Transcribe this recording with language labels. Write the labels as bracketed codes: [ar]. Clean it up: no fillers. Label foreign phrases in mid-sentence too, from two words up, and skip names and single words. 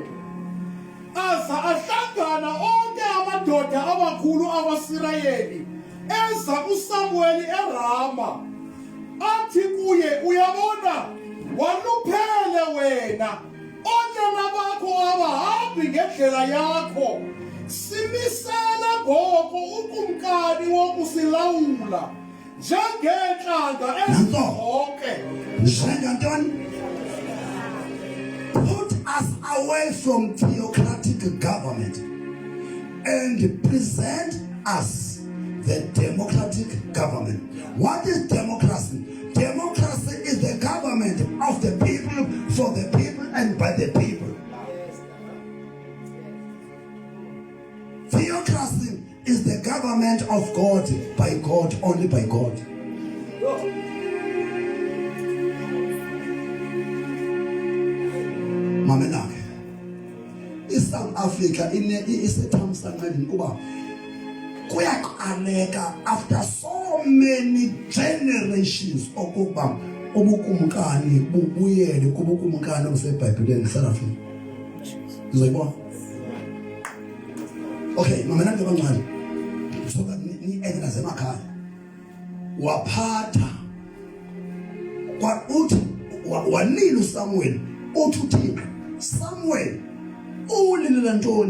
[xh] Aza ahlangana onke amadoda amakhulu akwaSirayeli eza kuSamueli eRama, athi kuye, uyabona, waluphele wena, onyana bakho abahambi ngendlela yakho. Simisele ngoko ukumkani wokusilawula njengenhlanga ezonke. Njengantoni? [en] Put us away from theocratic government and present us the democratic government. What is democracy? Democracy is the government of the people, for the people, and by the people. Theocracy is the government of God, by God, only by God. [xh] Mamenake, South Africa isethamsanqeni kuba kuyaqaleka [en] after so many generations [xh] okuba ubukumkani bubuyele kubukumkani obuseBhayibhelini South Africa. Uzoyibona? Okay, mamenake bancane. So ni enginaze emakhaya. Waphatha kwa uthi wanila uSamuel uthi uThixo Samuel ulilela ntoni?